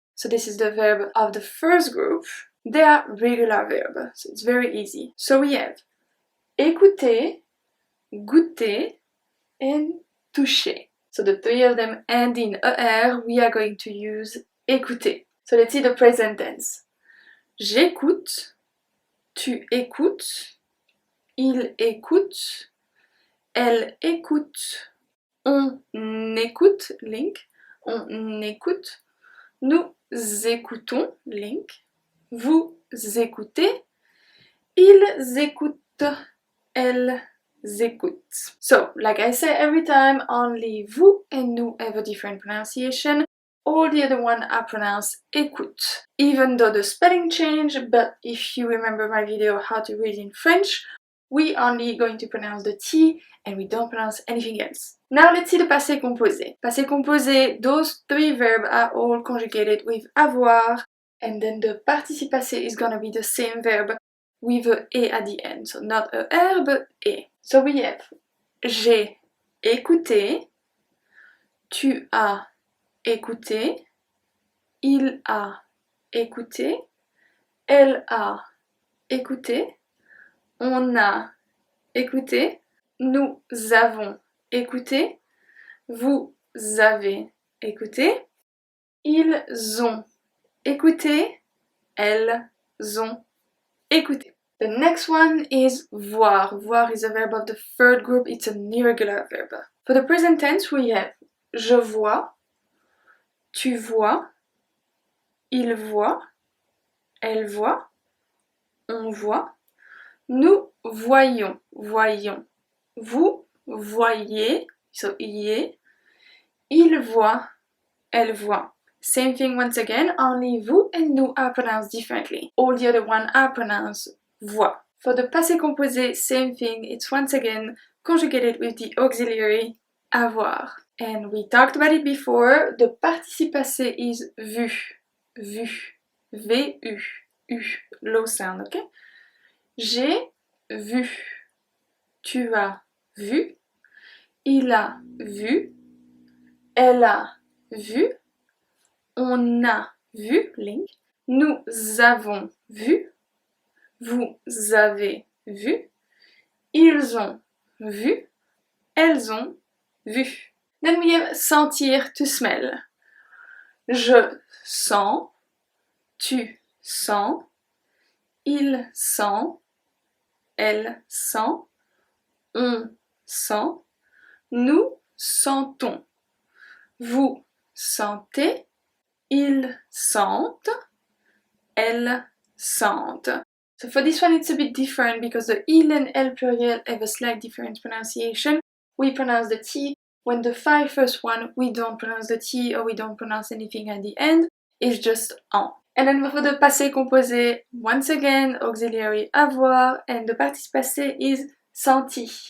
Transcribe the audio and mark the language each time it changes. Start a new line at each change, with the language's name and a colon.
English: So this is the verb of the first group. They are regular verbs, so it's very easy. So we have écouter, goûter, and toucher. So the three of them end in er. We are going to use écouter. So let's see the present tense.
French: J'écoute, tu écoutes, il écoute, elle écoute, on écoute, link, on écoute, nous écoutons, link, vous écoutez, ils écoutent, elles écoutent.
English: So, like I say every time, only vous and nous have a different pronunciation. All the other ones are pronounced écoute. Even though the spelling changed, but if you remember my video how to read in French, we only going to pronounce the T and we don't pronounce anything else. Now let's see the passé composé. Passé composé, those three verbs are all conjugated with avoir, and then the participe passé is gonna be the same verb with a et at the end. So not a er, but et.
French: So we have j'ai écouté, tu as écouté, il a écouté, elle a écouté, on a écouté, nous avons écouté, vous avez écouté, ils ont écouté, elles ont écouté.
English: The next one is voir. Voir is a verb of the third group. It's an irregular verb.
French: For the present tense, we have je vois, tu vois, il voit, elle voit, on voit, nous voyons, voyons, vous voyez, so y, il voit, elle voit.
English: Same thing once again, only vous and nous are pronounced differently. All the other ones are pronounced voix. For the passé composé, same thing, it's once again conjugated with the auxiliary avoir. And we talked about it before, the participe passé is vu, vu, V-U, U, low sound, okay?
French: J'ai vu, tu as vu, il a vu, elle a vu, on a vu, link, nous avons vu, vous avez vu, ils ont vu, elles ont vu.
English: Then we have sentir, to smell.
French: Je sens, tu sens, il sent, elle sent, on sent, nous sentons, vous sentez, ils sentent, elles sentent.
English: So for this one it's a bit different because the il and elle pluriel have a slight different pronunciation. We pronounce the T. When the first one, we don't pronounce the T or we don't pronounce anything at the end. It's just en. And then for the passé composé, once again, auxiliary avoir, and the participe passé is senti.